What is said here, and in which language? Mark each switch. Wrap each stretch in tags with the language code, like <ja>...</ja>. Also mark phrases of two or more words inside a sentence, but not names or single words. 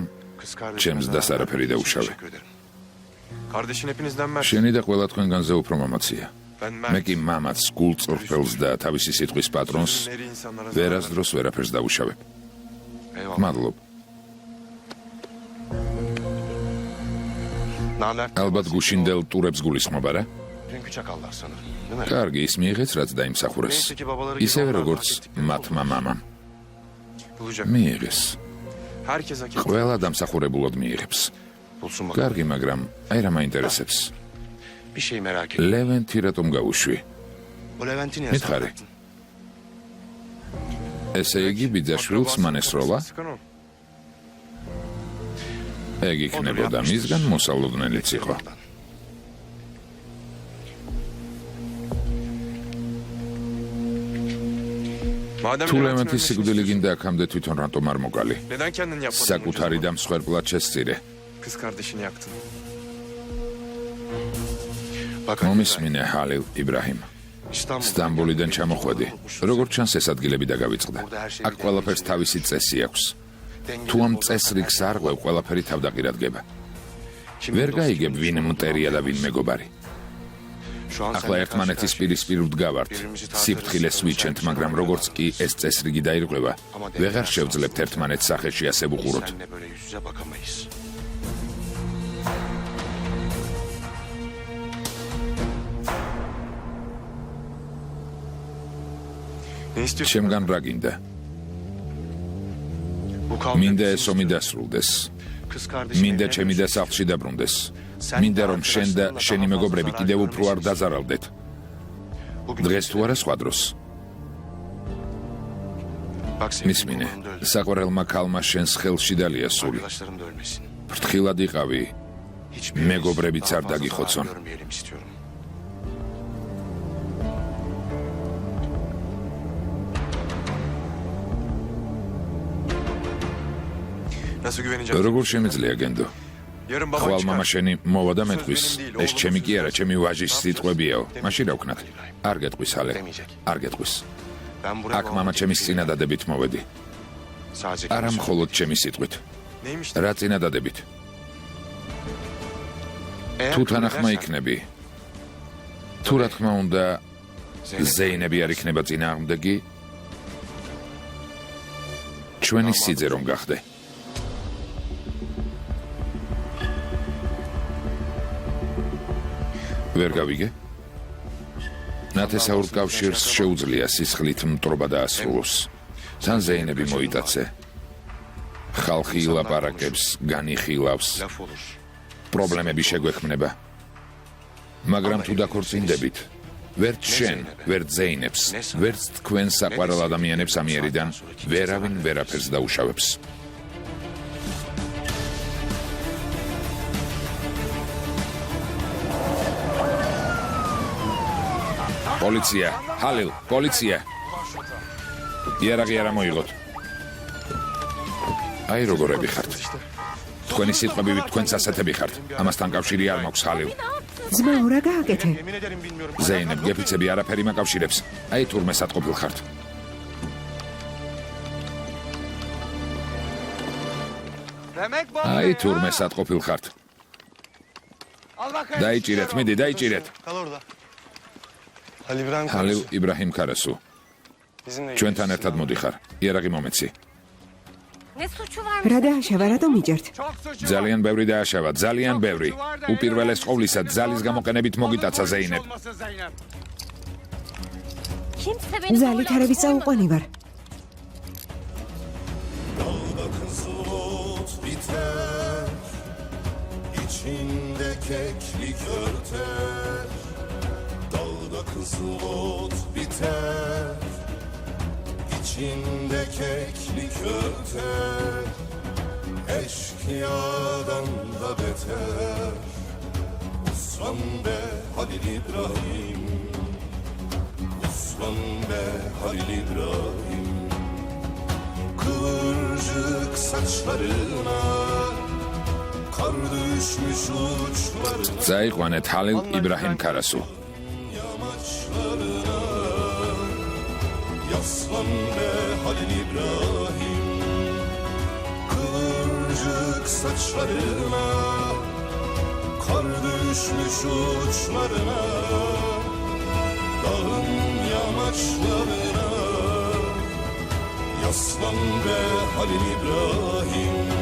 <tr>kız kardeşim.</tr> <ka>ჩემს დასარაფერი დაუშავე.</ka> <tr>Kardeşin hepinizden mert.</tr> <ka>შენი და ყველა თქვენგანზე უფრო მამაცია.</ka> <tr>Ben</tr> <ka>მე</ka> <tr>mert.</tr> <ka>კი მამაც, გულწრფელს და თავისი სიტყვის პატრონს</ka> <tr>Sizin eri insanlara zarar</tr> <ka>ვერასდროს ვერაფერს დაუშავებ.</ka> <tr>Eyvallah.</tr> <ka>მადლობ.</ka> <tr>Naler.</tr> <ka>ალბათ გუშინდელ ტურებს გულისხმობა რა?</ka> <tr>Dünkü çakallar sanırım. Değil mi?</tr> <ka>კარგი, ის მიიღეთ რაც დაიმსახურეს. ისევე როგორც მათმა მამამ.</ka> <tr>bulacak.</tr> <ka>მიიღეს.</ka> <tr>Herkes hak ediyor.</tr> <ka>ყველა დამსახურებულად მიიღებს.</ka> <tr>Bulsun bak.</tr> <ka>კარგი, მაგრამ აი რა მაინტერესებს.</ka> <tr>Bir şey merak ettim.</tr> <ka>ლევენტი რატომ გაუშვი?</ka> <tr>O Levent'i niye</tr> <ka>მითხარი.</ka> <tr>sakladın?</tr> <ka>ესე იგი ბიძაშვილს მან ესროლა?</ka> <tr>Sıkan o.</tr> <ka>ეგ იქნებოდა მისგან მოსალოდნელიც იყო.</ka> <tr>Madem</tr> <ka>თუ</ka> <tr>Levent'in</tr> <ka>ლევენტის</ka> <tr>ölmesini</tr> <ka>სიკვდილი</ka> <tr>istiyorsun,</tr> <ka>გინდა აქამდე თვითონ რატომ არ მოგალი?</ka> <tr>neden kendin yapmadın?</tr> <ka>საკუთარი და მსხვერპლად შესწირე.</ka> <tr>Kız kardeşini yaktın. Bak</tr> <ka>მომისმინე ჰალილ იბრაჰიმ. სტამბოლიდან ჩამოხვედი. როგორც ჩანს ეს ადგილები დაგავიწყდა. აქ ყველაფერს თავისი წესი აქვს. თუ ამ წესრიგს არ ყვევ, ყველაფერი თავდაყირადგება. ვერ გაიგებ ვინ მტერია და ვინ მეგობარი. ახლა ერთმანეთის პირისპირ ვდგავართ. სიფრთხილეს ვიჩენთ, მაგრამ როგორც კი ეს წესრიგი დაირღვევა, ვეღარ შევძლებთ ერთმანეთს სახეში ასე ვუყუროთ.</ka> <tr>Seninle böyle yüz yüze bakamayız. Ne istiyorsun?</tr> <ka>შემგან რა გინდა?</ka> <tr>Bu kavga</tr> <ka>მინდა</ka> <tr>bizim</tr> <ka>ეს ომი</ka> <tr>için.</tr> <ka>დასრულდეს.</ka> <tr>Kız kardeşim</tr> <ka>მინდა</ka> <tr>evlenir</tr> <ka>ჩემი და</ka> <tr>misin?</tr> <ka>სახლში დაბრუნდეს. მინდა რომ შენ და შენი მეგობრები კიდევ უფრო არ დაზარალდეთ.</ka> <tr>Bugün</tr> <ka>დღეს თუ არა სხვა დროს. მისმინე, საყვარელმა ქალმა შენს ხელში დალია სული.</ka> <tr>Arkadaşlarım da ölmesin.</tr> <ka>ფრთხილად იყავი,</ka> <tr>Hiçbir</tr> <ka>მეგობრებიც</ka> <tr>daha</tr> <ka>არ</ka> <tr>fazla</tr> <ka>დაგიხოცონ.</ka> <tr>zarar görmeyelim istiyorum. Nasıl güveneceğim?</tr> <ka>როგორ შემიძლია გენდო?</ka> <tr>Yarın baban</tr> <ka>ხვალ</ka> <tr>çıkar.</tr> <ka>მამა შენი მოვა და მეტყვის. ეს ჩემი კი არა, ჩემი ვაჟის სიტყვებიაო. მაშინ რა ვქნათ? არ გეტყვის ალე. არ გეტყვის.</ka> <tr>Ben buraya</tr> <ka>აქ მამა ჩემის წინადადებით მოვედი.</ka> <tr>sadece</tr> <ka>არა მხოლოდ ჩემი სიტყვით.</ka> <tr>Neymiş?</tr> <ka>რა წინადადებით?</ka> <tr>Eğer</tr> <ka>თუ</ka> <tr>kabul</tr> <ka>თანახმა</ka> <tr>edersen,</tr> <ka>იქნები. თუ რა თქმა უნდა ზეინები არ იქნება წინააღმდეგი, ჩვენი სიძე რომ გახდე. ვერ გავიგე? ნათესაურ კავშირს შეუძლია სისხლით მტრობა დაასრულოს. თან ზეინები მოიტაცე. ხალხი ილაპარაკებს, განიხილავს,</ka> <tr>laf olur.</tr> <ka>პრობლემები შეგვექმნება. მაგრამ თუ დაქორწინდებით, ვერც შენ, ვერც ზეინებს, ვერც თქვენ საყვარელ ადამიანებს ამიერიდან ვერავინ ვერაფერს დაუშავებს. პოლიცია, ჰალილ, პოლიცია. იარაღი არ მოიღოთ. აი როგორები ხართ. თქვენი სიტყვები თქვენს ასეთები ხართ. ამასთან კავშირი არ მაქვს ჰალილ. ძმაო, რა გააკეთე?</ka> <tr>Yemin ederim bilmiyorum.</tr> <ka>ზეინებ, გეფიცები არაფერი მაკავშირებს. აი თურმესად ყოფილ ხართ. აი თურმესად ყოფილ ხართ. დაიჭირეთ, მიდი, დაიჭირეთ.</ka> <tr>Kal orada. Ali İbrahim</tr> <ka>ჰალილ იბრაჰიმ ქარასუ,</ka> <tr>bizimle</tr> <ka>ჩვენთან ერთად მოდიხარ. იარაღი მომეცი. Ne suçu var? რა დააშავა, რატომ იჯერთ? ძალიან ბევრი დააშავა, ძალიან ბევრი. უპირველეს ყოვლისა ძალის გამოყენებით მოგიტაცა ზეინებ.</ka> <tr>Kimse beni</tr> <ka>ძალით არ ვისაუყვანი ვარ.</ka> <tr>Dalda kızıl ot biter, içinde keklik örter. Dalda kızıl ot biter, içinde keklik örter. Eşkıyadan da beter, Osman be Halil İbrahim, Osman be Halil İbrahim. Kıvırcık saçlarına kar düşmüş uçlarına</tr> <ka>წაიყვანეთ ჰალილ იბრაჰიმ ქარასუ.</ka> <tr>yamaçlarına yaslan be Halil İbrahim. Kıvırcık saçlarına kar düşmüş uçlarına dağın yamaçlarına yaslan be Halil İbrahim.</tr>